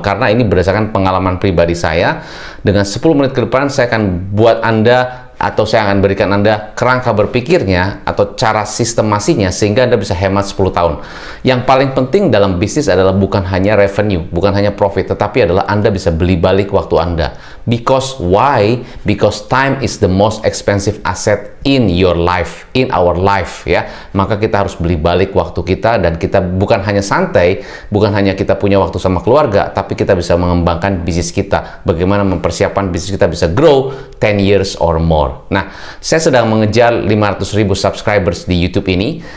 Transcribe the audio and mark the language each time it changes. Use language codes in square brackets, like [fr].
[id] Karena ini berdasarkan pengalaman pribadi saya. Dengan 10 menit ke depan saya akan buat Anda, atau saya akan berikan Anda kerangka berpikirnya atau cara sistemasinya sehingga Anda bisa hemat 10 tahun. Yang paling penting dalam bisnis adalah bukan hanya revenue, bukan hanya profit, tetapi adalah Anda bisa beli balik waktu Anda. [en] Because why? Because time is the most expensive asset in your life, in our life, ya. [id] Maka kita harus beli balik waktu kita, dan kita bukan hanya santai, bukan hanya kita punya waktu sama keluarga, tapi kita bisa mengembangkan bisnis kita. Bagaimana mempersiapkan bisnis kita bisa grow [en] 10 years or more. [id] Nah, saya sedang mengejar 500.000 subscribers di YouTube ini.